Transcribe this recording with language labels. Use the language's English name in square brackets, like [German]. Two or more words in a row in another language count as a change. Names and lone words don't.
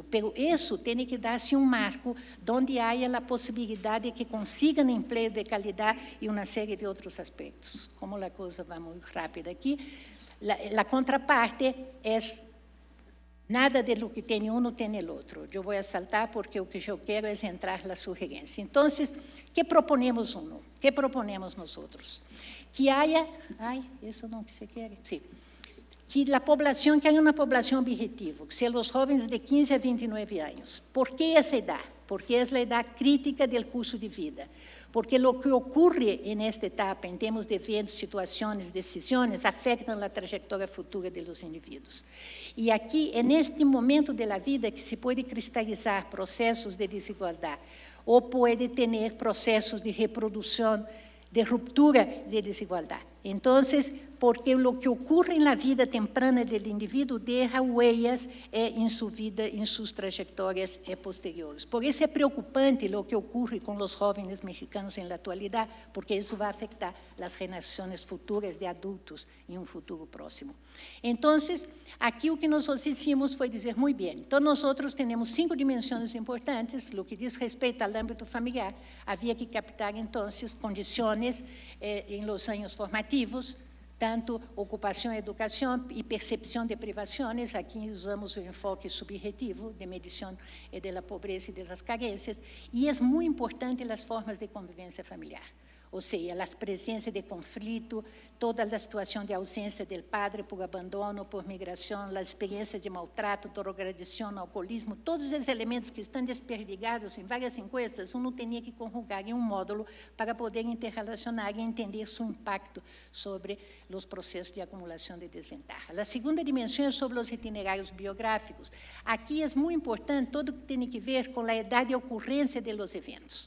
[Portuguese] Mas isso tem que dar-se um marco onde haja a possibilidade de que consigam emprego de qualidade e uma série de outros aspectos. Como a coisa vai muito rápida aqui, a contraparte é nada [Spanish] de lo que [Portuguese] tem um tem o outro. Eu vou saltar porque o que eu quero é entrar na sugerência. Então, [Spanish] que proponemos uno? Que proponemos [Portuguese] nós outros? [Spanish] Que haya, [Portuguese] isso não que se quer, sim, que a população, [Spanish] que haya [Portuguese] uma população objetivo, que sejam os jovens de 15 a 29 anos. Por que essa idade? Porque é a idade crítica do curso de vida. Porque o que ocorre nesta etapa, em termos de eventos, situações, decisões, afetam a trajetória futura dos indivíduos. E aqui, é neste momento da vida que se pode cristalizar processos de desigualdade, ou pode ter processos de reprodução, de ruptura de desigualdade. [Spanish] Entonces, porque lo que ocurre en la vida temprana del individuo deja huellas en su vida, en sus trayectorias posteriores. Por eso es preocupante lo que ocurre con los jóvenes mexicanos en la actualidad, porque eso va a afectar las generaciones futuras de adultos en un futuro próximo. Entonces, aquí lo que nosotros hicimos fue decir, muy bien, entonces nosotros tenemos 5 dimensiones importantes, lo que dice respecto al ámbito familiar, había que captar entonces condiciones en los años formativos, tanto [Portuguese] ocupação, educação e percepção de privações. Aqui usamos o enfoque subjetivo de medição da pobreza e das carências. E é muito importante as formas de convivência familiar. Ou seja, as presenças de conflito, toda a situação de ausência do padre por abandono, por migração, as experiências de maltrato, drogadição, alcoolismo, todos os elementos que estão desperdigados em várias encuestas, uno tinha que conjugar em um módulo para poder interrelacionar e entender seu impacto sobre os processos de acumulação de desventaja. A segunda dimensão é sobre os itinerários biográficos. Aqui é muito importante todo o que tem a ver com a idade de ocorrência dos eventos.